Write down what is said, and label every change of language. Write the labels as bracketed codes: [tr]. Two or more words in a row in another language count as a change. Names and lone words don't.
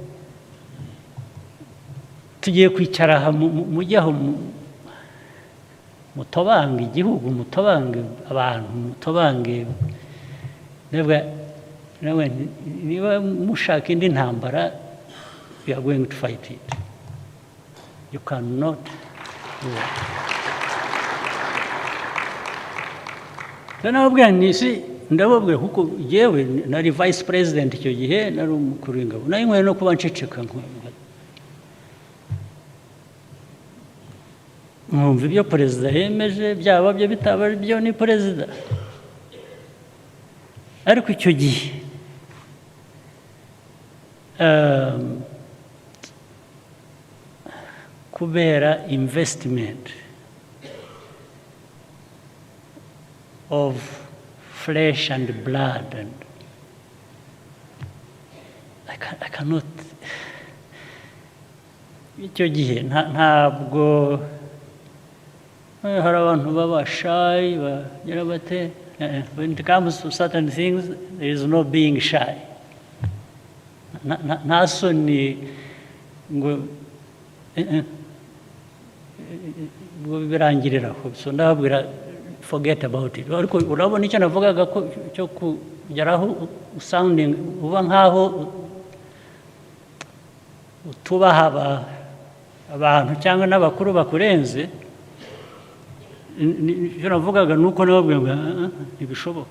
[rw] tugiye kwicara aha mujyaho mutobange igihugu mutobange abantu mutobange niba mushaka indi ntambara [en] you are going to fight it. You cannot do it. [rw] Nababwira nisi ndababwira kuko yewe nari [en] vice president [rw] icyo gihe nari umukuru w'ingabo nayo nkwiye no kuba nceceka mwumva ibyo perezida yemeje byaba byo bitaba byo ni perezida ariko icyo gihe kubera investment [en] of flesh and blood and I cannot [rw] icyo gihe ntabwo hari abantu baba shy bagira bate [en] when it comes to certain things there is no being shy [rw] nta soni ngo birangirira aho, so ndababwira [en] forget about it. [rw] Ariko urabona icyo navugaga ko cyo kugeraho sounding uba nkaho utubaha abantu cyangwa n'abakuru bakurenze, icyo navugaga ni uko nababwira ngo ntibishoboka.